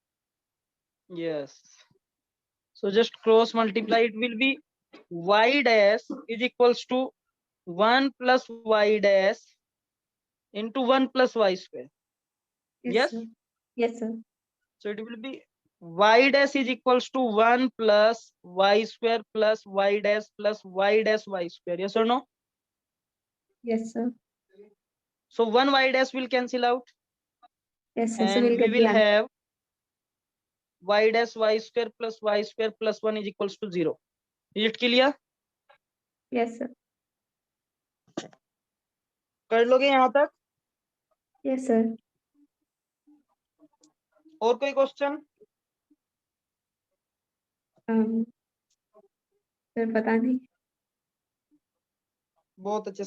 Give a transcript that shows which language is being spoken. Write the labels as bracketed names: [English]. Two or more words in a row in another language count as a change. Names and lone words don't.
[English] Yes. So just cross multiply. It will be y dash is equals to 1 plus y dash into 1 plus y square. Yes. Sir. Yes, sir. So it will be y dash is equals to 1 plus y square plus y dash y square. Yes or no? Yes, sir. So one y dash will cancel out, Yes, sir. So and we'll we get the will answer. have y dash y square plus 1 is equals to 0. Is it clear? Yes, sir. [Hindi] कर लोगे यहाँ तक? [English] Yes, sir. [Hindi] और कोई क्वेश्चन? सर पता नहीं. बहुत अच्छे.